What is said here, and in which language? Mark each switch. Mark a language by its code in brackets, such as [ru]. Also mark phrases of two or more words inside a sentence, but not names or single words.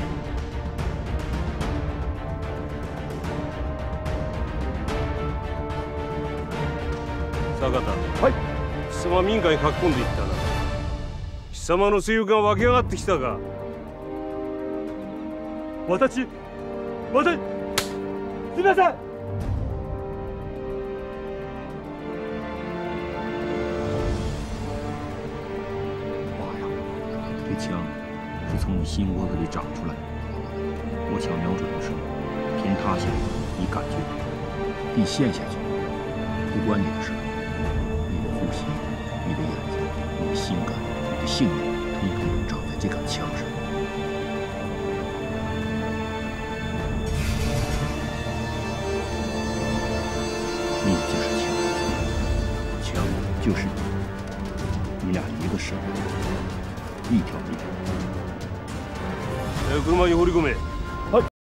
[ja] 坂田。はい。貴様民家に書き込んでいったな。貴様の勢力が湧き上がってきたか。私、すみません。 [zh] 爸呀，这枪是从你心窝子里长出来的。我想瞄准的时候，天塌下来，你感觉地陷下去，不关你的事。你的呼吸、你的眼睛、你的心肝、你的性命，统统长在这杆枪上。你就是枪，枪就是你，你俩一个生命，一条命。 [ja] 車に放り込め。はい。